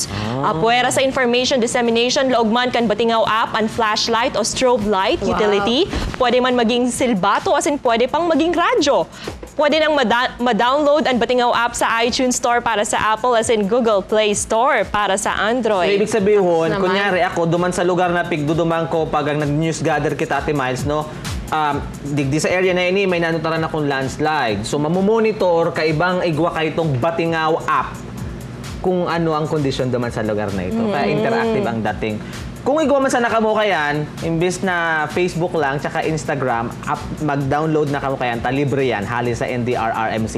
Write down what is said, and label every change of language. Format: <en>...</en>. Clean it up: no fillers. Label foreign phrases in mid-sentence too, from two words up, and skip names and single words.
<bik>Puwera sa</bik> <en>information dissemination,</en> <bik>laugman kan Batingaw app ang flashlight o</bik> <en>strobe light utility.</en> <bik>Pwede man maging silbato</bik> <en>as in</en> <bik>pwede pang maging radyo. Pwede nang ma-download ang Batingaw app sa iTunes Store para sa Apple</bik> <en>as in</en> <bik>Google Play Store para sa So, Android.</bik> <tl>ibig sabihin,</tl> <bik>Naman. kunyari ako, duman sa lugar na pigdudumang ko pag ang nag-news gather kita, Ate Miles, no? Digdi sa area na ini, may nanutaran akong landslide. So, mamumonitor kaibang igwa kay itong Batingaw app kung ano ang kondisyon duman sa lugar na ito. Kaya interactive ang dating. Kung igwa man sa nakamuka yan, imbis na Facebook lang, tsaka Instagram, mag-download na kamuka yan, libre yan, hali sa NDRRMC.</bik>